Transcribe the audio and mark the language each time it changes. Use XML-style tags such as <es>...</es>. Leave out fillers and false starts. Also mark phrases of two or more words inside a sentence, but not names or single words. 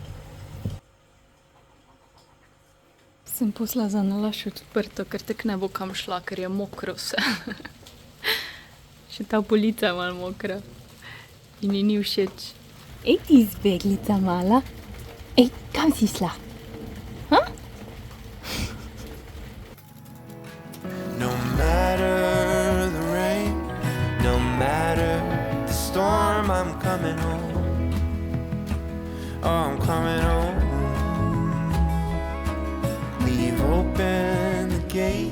<sl>Sem posla za nalaž odprto, ker tek ne bo kam šla, ker je mokro vse. Še ta polica je malo mokra in ji ni všeč. Ej, ti izbeglica mala. Ej, kam si šla? Ha?</sl> <en>No matter the rain, no matter the storm, I'm coming home. Oh, I'm coming home. Leave open the gate.</en>